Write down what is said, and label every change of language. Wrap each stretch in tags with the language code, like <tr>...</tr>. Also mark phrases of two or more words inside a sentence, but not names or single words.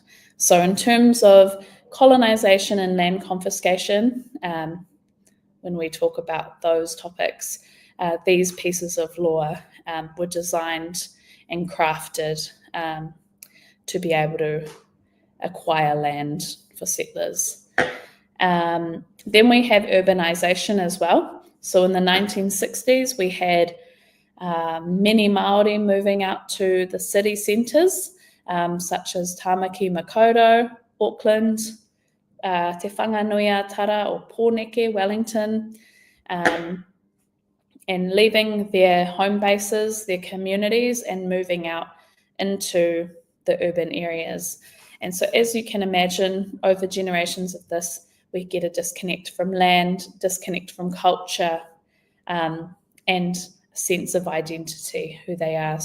<en>So in terms of colonisation and land confiscation, when we talk about those topics, these pieces of law were designed and crafted to be able to acquire land for settlers. Then we have urbanisation as well. So in the 1960s, we had many Māori moving out to the city centres, such as Tāmaki Makaurau, Auckland, Te Whanganui Tara or Pōneke, Wellington, and leaving their home bases, their communities, and moving out into the urban areas. And so as you can imagine, over generations of this, we get a disconnect from land, disconnect from culture, and a sense of identity, who they are.</en>